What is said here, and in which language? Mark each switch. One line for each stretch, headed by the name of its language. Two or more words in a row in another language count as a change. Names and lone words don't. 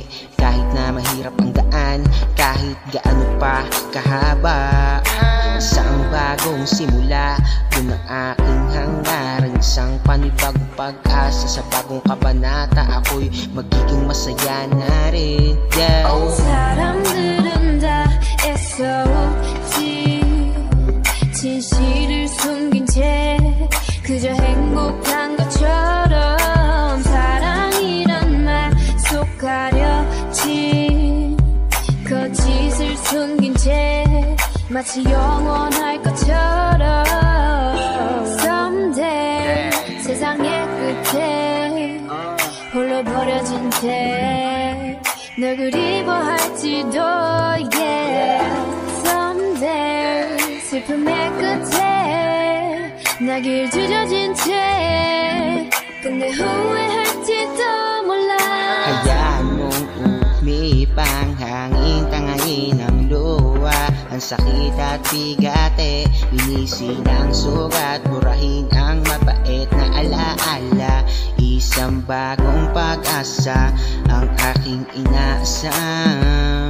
Filipino: Kahit na mahirap ang daan, kahit gaano pa kahaba. Sa ang bagong simula, dun ang aking hangarin. Isang panibagong pag-asa, sa bagong kabanata ako'y magiging masaya na rin.
Korean: 사람들은 다 애써오지 진실을 숨긴 채 그저 행복한 것처럼 사랑이란 말 속 가려진 거짓을 숨긴 채 마치 영원할 것처럼. Someday 세상의 끝에 홀로 버려진 채 널 그리워할지도 yeah. Someday 슬픔의 끝에 나길 주저진 채 근데 후회할지도 몰라.
Filipino: Hayaan mong umipang hangin, tangayin ang luha. Ang sakit at bigate, linisin ang sugat, burahin ang mabait na alaala. Isang bagong pag-asa ang aking inaasam.